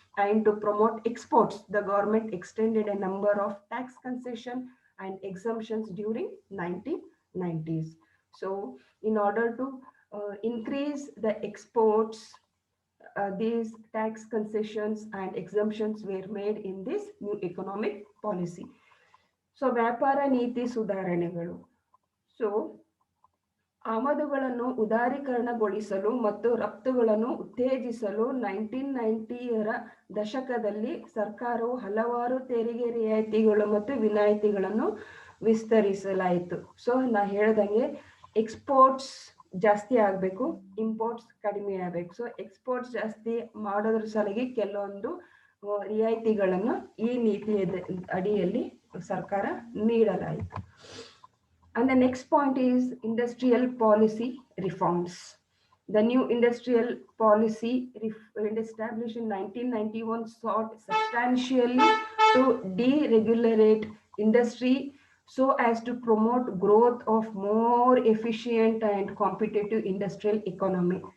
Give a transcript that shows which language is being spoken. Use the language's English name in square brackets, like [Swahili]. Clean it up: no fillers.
[English] And to promote exports, the government extended a number of tax concession and exemptions during 1990s. So, in order to increase the exports, these tax concessions and exemptions were made in this new economic policy. [Kannada] So, ವ್ಯಾಪಾರ ನೀತಿ ಸುಧಾರಣೆಗಳು. So, ಆಮದುಗಳನ್ನು ಉದಾರೀಕರಣಗೊಳಿಸಲು ಮತ್ತು ರಫ್ತುಗಳನ್ನು ಉತ್ತೇಜಿಸಲು 1990ರ ದಶಕದಲ್ಲಿ ಸರ್ಕಾರವು ಹಲವಾರು ತೆರಿಗೆ ರಿಯಾಯಿತಿಗಳು ಮತ್ತು ವಿನಾಯಿತಿಗಳನ್ನು ವಿಸ್ತರಿಸಲಾಯಿತು. ಸೊ ನಾ ಹೇಳ್ದಂಗೆ ಎಕ್ಸ್ಪೋರ್ಟ್ಸ್ ಜಾಸ್ತಿ ಆಗಬೇಕು, ಇಂಪೋರ್ಟ್ಸ್ ಕಡಿಮೆ ಆಗಬೇಕು. ಸೊ ಎಕ್ಸ್ಪೋರ್ಟ್ಸ್ ಜಾಸ್ತಿ ಮಾಡೋದ್ರ ಸಲುವಾಗಿ ಕೆಲವೊಂದು ರಿಯಾಯಿತಿಗಳನ್ನು ಈ ನೀತಿಯ ಅಡಿಯಲ್ಲಿ ಸರ್ಕಾರ ನೀಡಲಾಯಿತು. [English] And the next point is industrial policy reforms. The new industrial policy established in 1991 sought substantially to deregulate industry so as to promote growth of more efficient and competitive industrial economy.